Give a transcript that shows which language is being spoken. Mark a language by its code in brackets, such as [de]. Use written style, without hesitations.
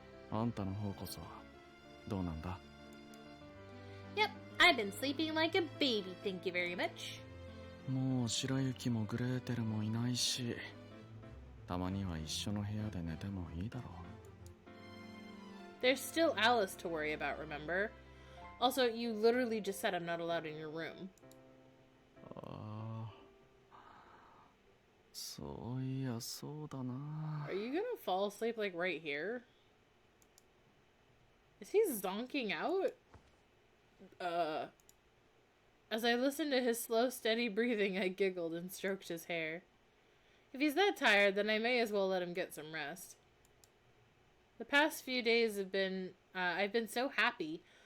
[ja] あんたの方こそどうなんだ？ [en] Yep, I've been sleeping like a baby, thank you very much. [ja] もう白雪もグレーテルもいないし、たまには一緒の部屋で寝てもいいだろう。 [en] There's still Alice to worry about, remember? Also, you literally just said I'm not allowed in your room. [ja] ああ、そういやそうだな。 [en] Are you gonna fall asleep like right here? Is he zonking out? As I listened to his slow, steady breathing, I giggled and stroked his hair. If he's that tired, then I may as well let him get some rest. The past few days have been, I've been so happy.